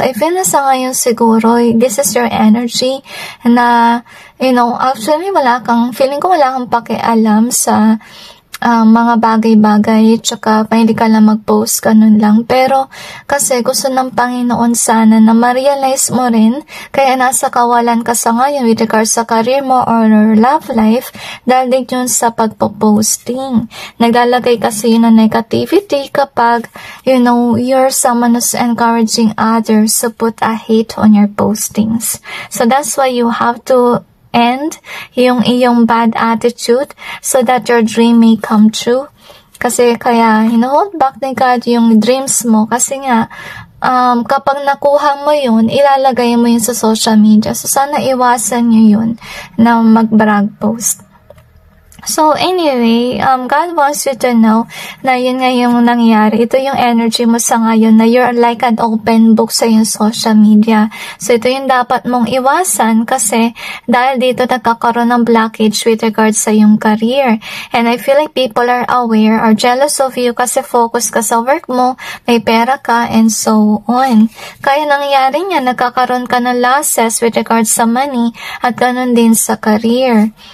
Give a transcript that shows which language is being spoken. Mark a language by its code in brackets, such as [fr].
[tl] I feel na sa ngayon siguro, [en] this is your energy [tl] na, actually feeling ko wala kang pakialam sa mga bagay-bagay, tsaka hindi ka lang mag-post, ganun lang. Pero, kasi gusto ng Panginoon sana na ma-realize mo rin, kaya nasa kawalan ka sa ngayon [en] with regards [tl] sa career mo or love life, dahil din yun sa pagpo-posting. Naglalagay kasi yun ng [en] negativity kapag, you're someone who's encouraging others to put a hate on your postings. So, that's why you have to end [tl] yung iyong [en] bad attitude so that your dream may come true. [tl] Kasi kaya, hold back ni God yung dreams mo. Kasi nga, kapag nakuha mo yun, ilalagay mo yun sa social media. So, sana iwasan nyo yun na mag-brag post. [en] So, anyway, God wants you to know [tl] na yun nga yung nangyari. Ito yung energy mo sa ngayon na [en] you're like an open book [tl] sa yung social media. So, ito yung dapat mong iwasan kasi dahil dito nagkakaroon ng blockage with regards sa yung career. [en] And I feel like people are aware or jealous of you [tl] kasi focus ka sa work mo, may pera ka, [en] and so on. [tl] Kaya nangyari niya, nagkakaroon ka ng losses [en] with regards [tl] sa money at ganun din sa career.